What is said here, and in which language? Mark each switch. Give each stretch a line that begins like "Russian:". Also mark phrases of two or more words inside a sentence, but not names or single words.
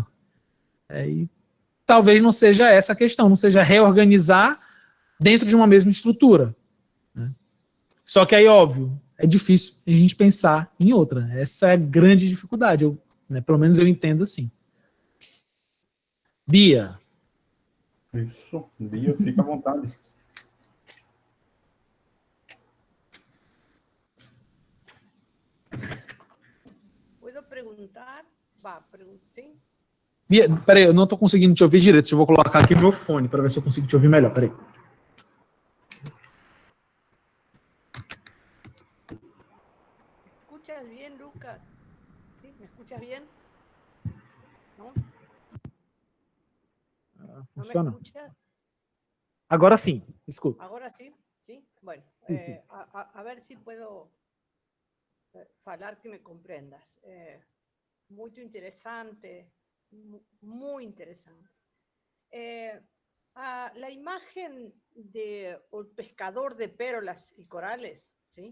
Portuguese: E talvez não seja essa a questão, não seja reorganizar dentro de uma mesma estrutura, né? Só que aí, óbvio, é difícil a gente pensar em outra. Essa é a grande dificuldade, pelo menos eu entendo assim. Bia. Isso, Bia, fica à vontade.
Spanish: ¿Puedo preguntar? ¿Sí?
Portuguese: Bia, peraí, eu não estou conseguindo te ouvir direito. Eu vou colocar aqui meu fone para ver se eu consigo te ouvir melhor. Peraí.
Spanish: ¿Me escuchas bien, Lucas? ¿Sí? ¿Me escuchas bien? ¿No? ¿No me Funciona? escuchas?
Portuguese: Agora sim, escuta.
Spanish: ¿Ahora sí? ¿Sí? Bueno, Sí. a ver si puedo falar que me comprendas. Muy interesante, muy interesante. La imagen de un pescador de pérolas y corales, ¿sí?